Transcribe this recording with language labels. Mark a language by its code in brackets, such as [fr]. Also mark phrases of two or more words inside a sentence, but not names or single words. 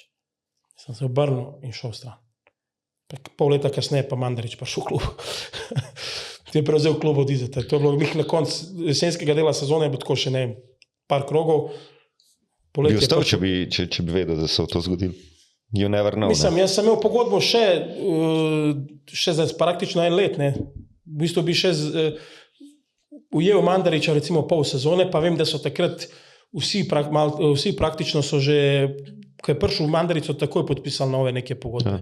[sl] Sem se obrnil in šel stran. Pol leta kasneje pa Mandarić prišel v klub. Ti je prevzel klub od Izeta. To je bilo na koncu jesenskega dela sezone, je bilo tako še ne vem, par krogov. Bi ostal, če bi vedel, da se v to zgodil? [en] You never know. [sl] Mislim, jaz sem imel pogodbo še za praktično 1 let. Ne. V bistvu bi še ujel Mandarića recimo pol sezone, pa vem, da so takrat vsi praktično so že, ko je prišel Mandarić, so takoj podpisali nove neke pogodbe.